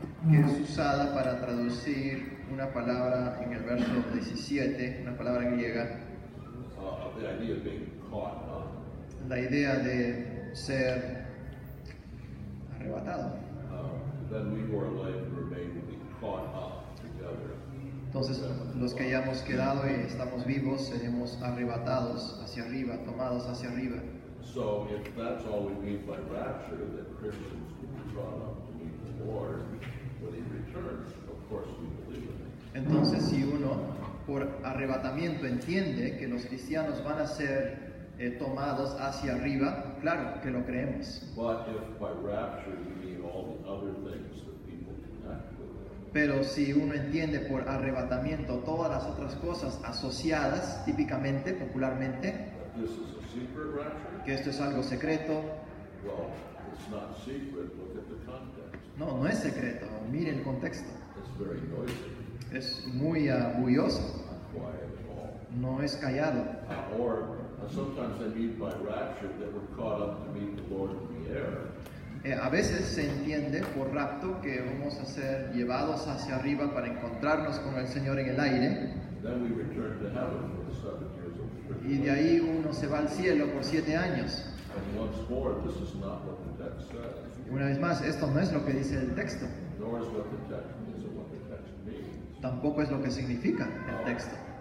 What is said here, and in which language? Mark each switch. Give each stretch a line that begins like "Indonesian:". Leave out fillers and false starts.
Spanish: que es usada para traducir una palabra en el verso 17, una palabra griega,
English: The idea of being caught up.
Spanish: la idea de ser arrebatado.
English: Then we who are alive and remain will be caught up together.
Spanish: Entonces, los que hayamos quedado y estamos vivos seremos arrebatados hacia arriba, tomados hacia arriba.
English: So if that's all we mean by rapture, that Christians will be brought up to meet the Lord when He returns, of course we believe in it.
Spanish: Entonces, si uno por arrebatamiento entiende que los cristianos van a ser tomados hacia arriba, claro que lo creemos.
English: But if by rapture we mean all the other things that people connect with it,
Spanish: Pero si uno entiende por arrebatamiento todas las otras cosas asociadas, típicamente, popularmente,
English: that this is a secret rapture,
Spanish: que esto es algo secreto,
English: well, it's not secret. Look at the context.
Spanish: no es secreto, mire el contexto.
English: It's very noisy,
Spanish: Es muy bulloso,
English: not quiet at all.
Spanish: no es callado.
English: Or sometimes they mean by rapture that we're caught up to meet the Lord in the air.
Spanish: A veces se entiende por rapto que vamos a ser llevados hacia arriba para encontrarnos con el Señor en el aire,
English: Then we return to heaven for the 7 years of
Spanish: y de
English: tribulation.
Spanish: ahí uno se va al cielo por 7 años.
English: And once more, this is not what the text says,
Spanish: Y una vez más, esto no es lo que dice el texto,
English: nor is what the text is or what the text means.
Spanish: tampoco es lo que significa el texto.